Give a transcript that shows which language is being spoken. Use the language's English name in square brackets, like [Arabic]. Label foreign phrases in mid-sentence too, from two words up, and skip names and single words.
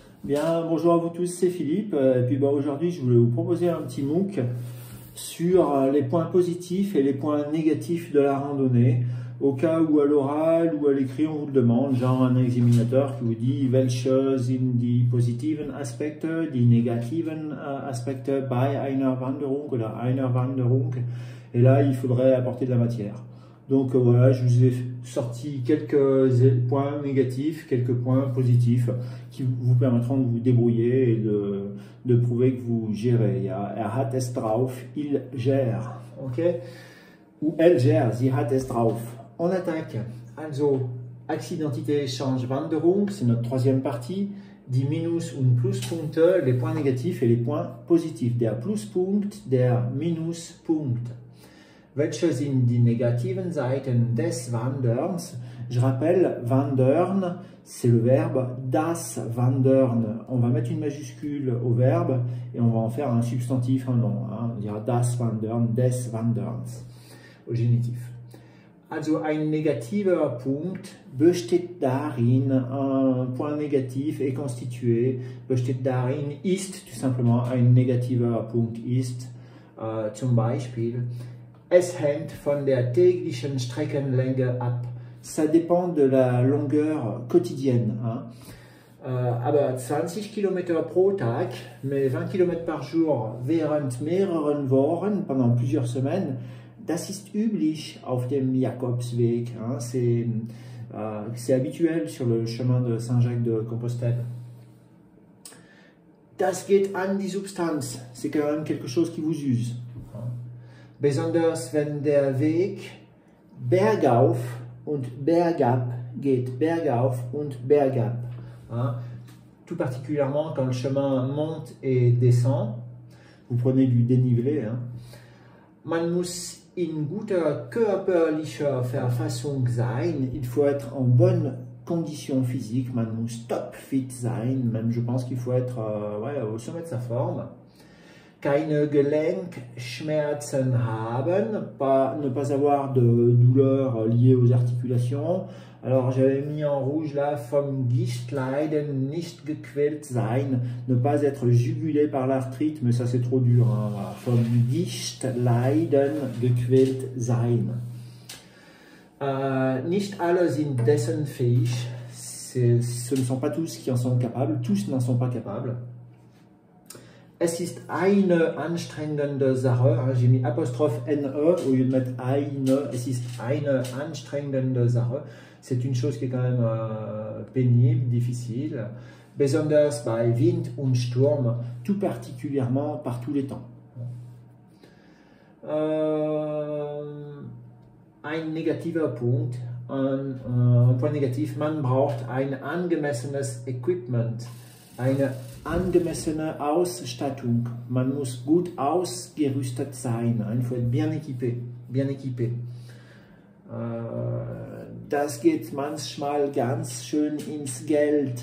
[French] Bien, bonjour à vous tous, c'est Philippe. Et puis aujourd'hui, je voulais vous proposer un petit MOOC sur les points positifs et les points négatifs de la randonnée. Au cas où à l'oral ou à l'écrit, on vous le demande, genre un examinateur qui vous dit [German] welche sind die positiven Aspekte, die negativen Aspekte bei einer Wanderung oder einer Wanderung. [French] Et là, il faudrait apporter de la matière. Donc voilà, je vous ai sorti quelques points négatifs, quelques points positifs qui vous permettront de vous débrouiller et de prouver que vous gérez. [German] Ja, hat es drauf, [French] il gère. Ok? Ou elle gère, [German] sie hat es drauf. [French] On attaque. Also, Achsidentité change Wanderung, c'est notre troisième partie. [German] Die Minus- und Pluspunkte, [French] les points négatifs et les points positifs. [German] Der Pluspunkt, der Minuspunkt. Welche sind die negativen Seiten des Wanderns? [French] Je rappelle, wandern, c'est le verbe [German] das Wandern. [French] On va mettre une majuscule au verbe et on va en faire un substantif, un nom. On dira [German] das Wandern, des Wanderns, [French] au génitif. [German] Also ein negativer Punkt besteht darin, [French] un point négatif est constitué, [German] besteht darin, ist, [French] tout simplement, [German] ein negativer Punkt ist, zum Beispiel, es hängt von der täglichen Streckenlänge ab. [French] Ça dépend de la longueur quotidienne. [German] Aber 20 Kilometer pro Tag, [French] mais 20 km par jour [German] während mehreren Wochen, [French] pendant plusieurs semaines, [German] das ist üblich auf dem Jakobsweg. [French] C'est habituel sur le chemin de Saint-Jacques de Compostelle. [German] Das geht an die Substanz. [French] C'est quand même quelque chose qui vous use. [German] Besonders wenn der Weg bergauf und bergab geht. Bergauf und bergab. [French] Tout particulièrement quand le chemin monte et descend. Vous prenez du dénivelé. [German] Man muss in guter körperlicher Verfassung sein. [French] Il faut être en bonne condition physique. [German] Man muss topfit sein. [French] Même je pense qu'il faut être au sommet de sa forme. [German] Keine Gelenkschmerzen haben, [French] ne pas avoir de douleurs liées aux articulations. Alors j'avais mis en rouge là, [German] vom Gichtleiden nicht gequält sein, [French] ne pas être jugulé par l'arthrite, mais ça c'est trop dur. Voilà. [German] Vom Gichtleiden gequält sein. Nicht alle sind dessen fähig. [French] Ce ne sont pas tous qui en sont capables, tous n'en sont pas capables. [German] Es ist eine anstrengende Sache, [French] j'ai mis apostrophe NE au lieu de mettre eine, [German] es ist eine anstrengende Sache, [French] c'est une chose qui est quand même pénible, difficile, [German] besonders bei Wind und Sturm, [French] tout particulièrement par tous les temps. [German] Ein negativer Punkt, [French] un point négatif, [German] man braucht ein angemessenes Equipment, eine angemessene Ausstattung. Man muss gut ausgerüstet sein. [French] Il faut être bien équipé. Bien équipé. [German] Das geht manchmal ganz schön ins Geld.